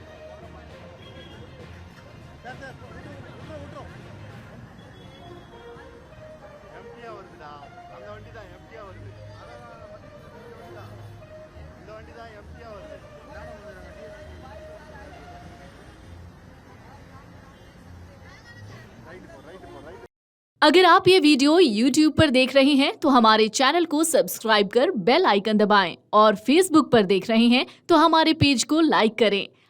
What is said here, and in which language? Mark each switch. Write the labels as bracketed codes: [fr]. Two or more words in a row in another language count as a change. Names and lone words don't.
[ta] எம்டியா வருதுடா. அந்த வண்டி தான் எம்டியா வருது. இந்த வண்டி தான் எம்டியா வருது. ரைட் [hi] अगर आप ये वीडियो YouTube पर देख रहे हैं तो हमारे चैनल को सब्सक्राइब कर [en] bell icon [hi] दबाएं और Facebook पर देख रहे हैं तो हमारे पेज को लाइक करें।